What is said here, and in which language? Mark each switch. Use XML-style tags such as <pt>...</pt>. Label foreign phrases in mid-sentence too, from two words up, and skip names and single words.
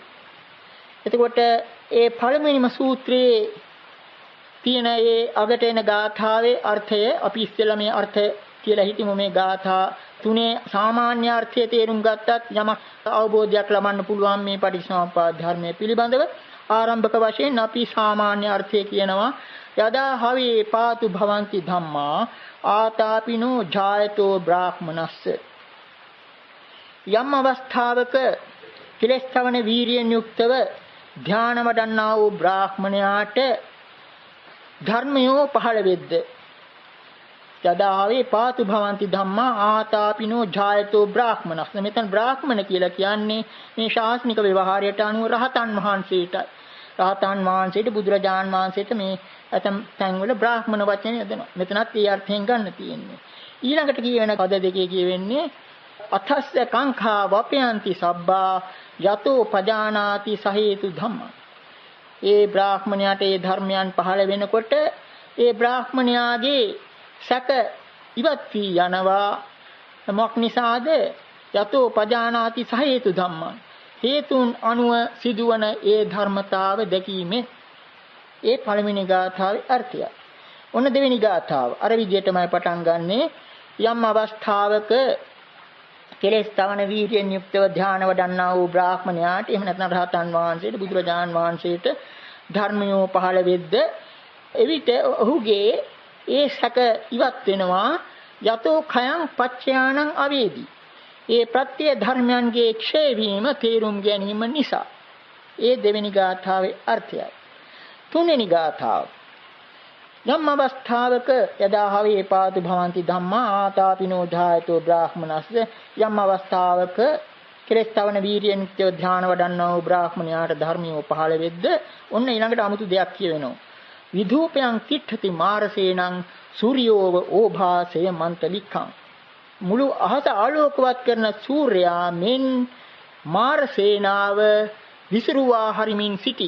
<si>එතකොට ඒ පළවෙනිම සූත්‍රයේ තියෙන ඒ අගට එන ගාථාවේ අර්ථය අපි ඉස්සෙල්ලා මේ අර්ථය කියලා හිතමු. මේ ගාථා තුනේ සාමාන්‍ය අර්ථය තේරුම් ගත්තත් යමක් අවබෝධයක් ලබන්න පුළුවන් මේ පටිච්චසමුප්පාද ධර්මයේ පිළිබඳව. ආරම්භක වශයෙන් අපි සාමාන්‍ය අර්ථය කියනවා</si> <pi>යදා හවේ පාතු භවಂತಿ ධම්මා ආතාපිනෝ ඡායතෝ බ්‍රාහ්මනස්ස.</pi> <si>යම් අවස්ථාවක කෙලෙස් තවන වීරියෙන් යුක්තව ධානය වඩන්නා වූ බ්‍රාහ්මණයාට ධර්මයෝ පහළ වෙද්ද</si> <pi>යදාවේ පාතු භවಂತಿ ධම්මා ආතාපිනෝ ඡායතෝ බ්‍රාහ්මනස්ස.</pi> <si>මෙතන බ්‍රාහ්මණ කියලා කියන්නේ මේ ශාස්ත්‍රික ව්‍යවහාරයට අනුව රහතන් වහන්සේටයි. රහතන් වහන්සේට බුදුරජාන් වහන්සේට මේ ඇතම් තැන්වල බ්‍රාහ්මණ වචනේ යදනවා. මෙතනත් ඒ අර්ථයෙන් ගන්න තියෙන්නේ. ඊළඟට කියවෙන පද දෙකේ කියවෙන්නේ</si> <pi>අතස්ස කංඛා වපයන්ති සබ්බා යතෝ පජානාති සහේතු ධම්ම.</pi> <si>ඒ බ්‍රාහ්මණයාට ඒ ධර්මයන් පහළ වෙනකොට ඒ බ්‍රාහ්මණයාගේ සැක ඉවත් වී යනවා. මොක් නිසාද?</si> <pi>යතෝ පජානාති සහේතු ධම්ම.</pi> <si>හේතුන් අනුව සිදුවන ඒ ධර්මතාව දැකීමේ ඒ පළවෙනි ගාථාවේ අර්ථය. ඔන්න දෙවෙනි ගාථාව අර විදිහටමයි පටන් ගන්නෙ. යම් අවස්ථාවක කෙලෙස් තවන වීර්යයෙන් යුක්තව ධානය වඩන්නා වූ බ්‍රාහ්මණයාට එහෙම නැත්නම් රහතන් වහන්සේට බුදුරජාණන් වහන්සේට ධර්මයෝ පහළ වෙද්ද එවිට ඔහුගේ ඒ සැක ඉවත් වෙනවා.</si> <pi>යතෝ khයං පච්චයානං අවේදී.</pi> <si>ඒ ප්‍රත්‍ය ධර්මයන්ගේ ක්ෂය වීම තේරුම් ගැනීම නිසා. ඒ දෙවෙනි ගාථාවේ අර්ථයයි. තුන්වෙනි ගාථාව යම් අවස්ථාවක</si> <pi>යදා හවේ පාතු භවಂತಿ ධම්මා ආතාපිනෝ ඡායතෝ බ්‍රාහ්මනස්ස.</pi> <si>යම් අවස්ථාවක කෙලෙස් තවන වීර්යයෙන් යුක්තව ධානය වඩන්නා වූ බ්‍රාහ්මණයාට ධර්මියෝ පහළ වෙද්ද ඔන්න ඊළඟට 아무තු දෙයක් කියවෙනවා.</si> <pi>විධූපයන් තිට්ඨති මාරසේනං සූර්යෝව ඕභාසය මන්තලිඛං.</pi> <si>මුළු අහස ආලෝකවත් කරන සූර්යයා මෙන් මාරසේනාව විසිරුවා හරිමින් සිටි.</si>